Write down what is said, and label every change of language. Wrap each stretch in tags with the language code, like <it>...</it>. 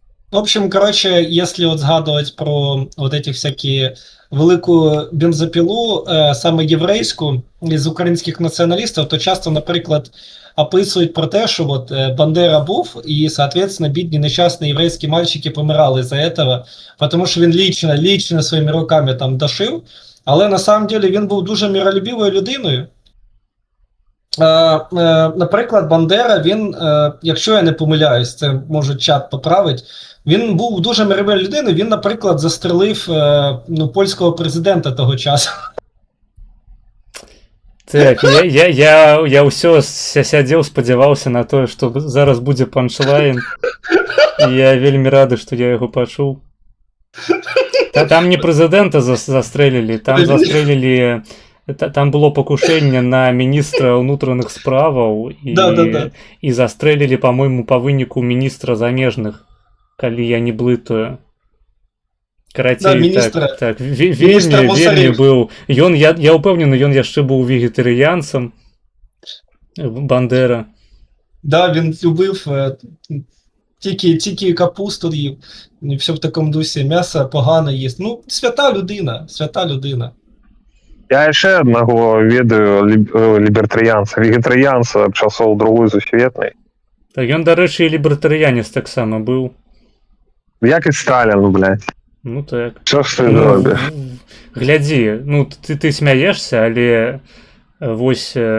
<ru>В общем, короче, если вот</ru> <uk>згадывать про вот эти всякие велику бензопілу, саме єврейську, із українських націоналістів, то часто, наприклад, описують про те, що от Бандера був, і, соответственно, бідні нещасні єврейські мальчики помирали за этого, тому що він лічно своїми руками там дошив, але на самом деле він був дуже миролюбивою людиною. Наприклад, Бандера, він, якщо я не помиляюсь, це може чат поправить, він був дуже миролюбивою людиною, він, наприклад, застрелив польського президента того часу.</uk> <be>Так, я ўсё сядзеў, спадзяваўся на тое, што зараз будзе панчлайн. Я вельмі рады, што я яго пачуў. Там не прэзідэнта застрэлілі, там застрэлілі... Там было пакушэнне на міністра ўнутраных справаў і застрэлілі, па-мойму, па выніку міністра замежных, калі я не блытаю. Карацей, так, вельмі быў. Я ўпэўнены, ён яшчэ быў вегетарыянцам, Бандера.</be> <uk>Да, він любив тільки капусту їв, і все в такому дусі, м'ясо погано їсть. Ну, свята людина.</uk> <be>Я яшчэ аднаго ведаю лібертарыянца, вегетарыянца часоў другой сусветнай. Так, ён, дарэчы, і лібертарыянец таксама быў. Як і Сталін, блядь. Ну так. Што ж ты зробіш? Глядзі, ну ты смяешся, але вось...</be>